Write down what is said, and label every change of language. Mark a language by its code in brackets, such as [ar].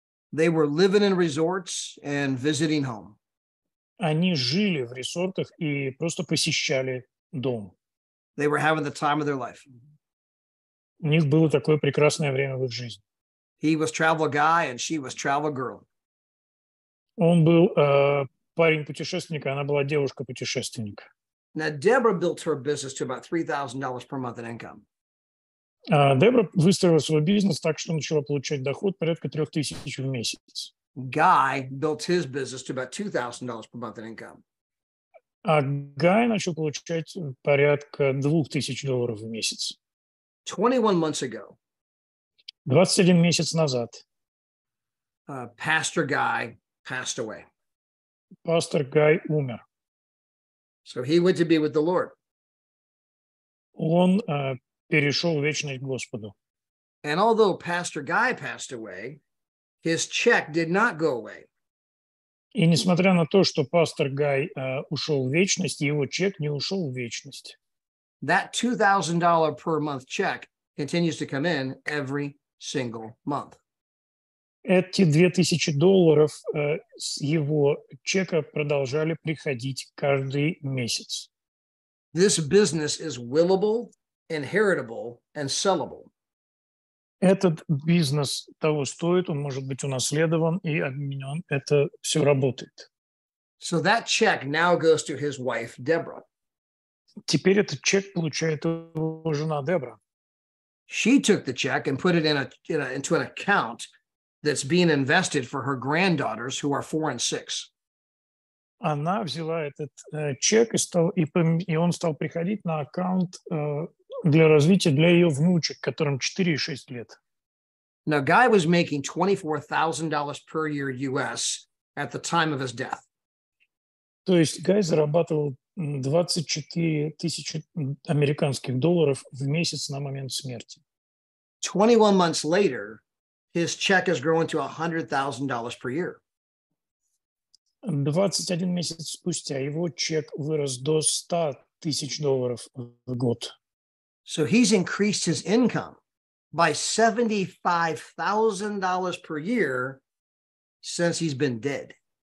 [en] They were living in resorts and visiting home. [ru] Они жили в resортах и просто посещали дом. [en] They were having the time of their life. [ru] У них было такое прекрасное время в их жизни. [en] He was travel guy and she was travel girl. [ru] Он был парень-путешественник, а она была девушка-путешественник. [en] Now, Deborah built her business to about $3,000 per month in income. [ru] Дебра выстроила свой бизнес так, что начала получать доход порядка 3000 в месяц. [en] Guy built his business to about $2,000 per month in income. [ru] А Гай начал получать порядка $2000 в месяц. [en] 21 months ago, [ru] 21 месяц назад [en] Pastor Guy passed away. [ru] пастор Гай умер. [en] So he went to be with the Lord. [ru] Он перешел в вечность к Господу. [en] And although Pastor Guy passed away, his check did not go away. [ru] И несмотря на то, что пастор Гай ушел в вечность, его чек не ушел в вечность. [en] That $2,000 per month check continues to come in every single month. [ru] Эти $2000 с его чека продолжали приходить каждый месяц. [en] This business is willable, inheritable, and sellable. [ru] Этот бизнес того стоит, он может быть унаследован и обменен. Это все работает. [en] So that check now goes to his wife, Deborah. [ru] Теперь этот чек получает его жена Дебра. [en] She took the check and put it into an account that's being invested for her granddaughters who are 4 and 6. [ru] Она взяла этот чек и он стал приходить на аккаунт для развития для ее внучек, которым 4 и 6 лет. [en] Now, Guy was making $24,000 per year US at the time of his death. [ru] То есть Гай зарабатывал 24 тысячи американских долларов в месяц на момент смерти. [en] 21 months later, his check has grown to $100,000 per year. [ru] 21 месяц спустя его чек вырос до $100,000 в год. [en] So he's increased his income by $75,000 per year since he's been dead.